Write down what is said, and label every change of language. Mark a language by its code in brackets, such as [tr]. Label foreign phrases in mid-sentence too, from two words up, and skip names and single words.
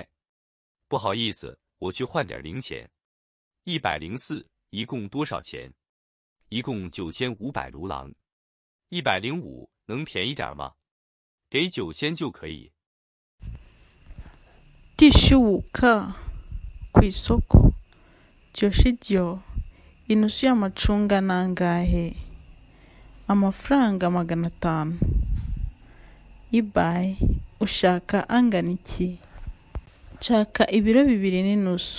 [zh] 不好意思，我去换点零钱。104，一共多少钱？一共9500卢郎。105，能便宜点吗？给9000就可以。 [rw] 第15课 ku isoko. Joshijyo, inusu y'amacunga nangahe? Amafaranga 500. Ibai, ushaka angana iki? Nshaka ibiro 2 n'inusu.